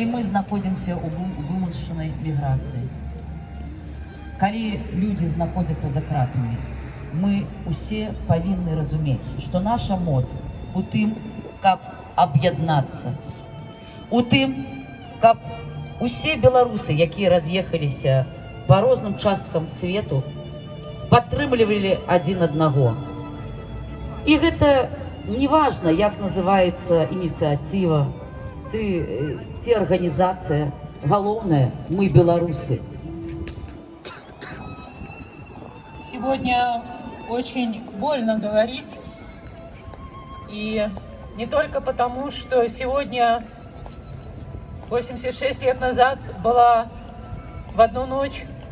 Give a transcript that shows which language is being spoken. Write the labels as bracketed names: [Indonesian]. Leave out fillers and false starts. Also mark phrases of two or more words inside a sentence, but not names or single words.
[Belarusian] мы знаходзімся ў вымушанай міграцыі, калі людзі знаходзяцца за кратамі, мы усе павінны разумець, што наша моц у тым, каб аб'яднацца, у тым, каб усе беларусы, якія раз'ехаліся па розным часткам свету, падтрымлівалі адзін аднаго. І гэта неважна, як называецца ініцыятыва, ці арганізацыя, галоўнае, мы беларусы. [Russian] Сегодня очень больно говорить, и не только потому, что сегодня, 86 лет назад, была в одну ночь